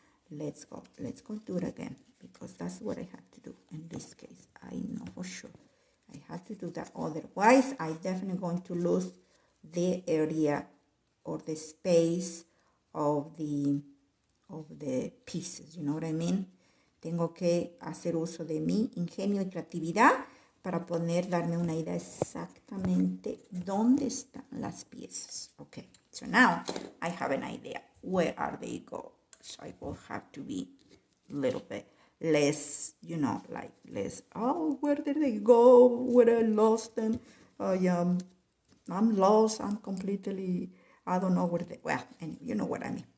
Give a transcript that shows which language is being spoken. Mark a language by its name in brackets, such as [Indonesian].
[English] Let's go do it again, because that's what I have to do in this case. I know for sure I have to do that. Otherwise, I'm definitely going to lose the area or the space of the pieces, you know what I mean? [Spanish] Tengo que hacer uso de mi ingenio y creatividad para poder darme una idea exactamente dónde están las piezas. [English] Okay, so now I have an idea. Where are they go? So I will have to be a little bit less, less, where did they go? Where I lost them? I'm lost. I'm completely, I don't know where they, well, and you know what I mean.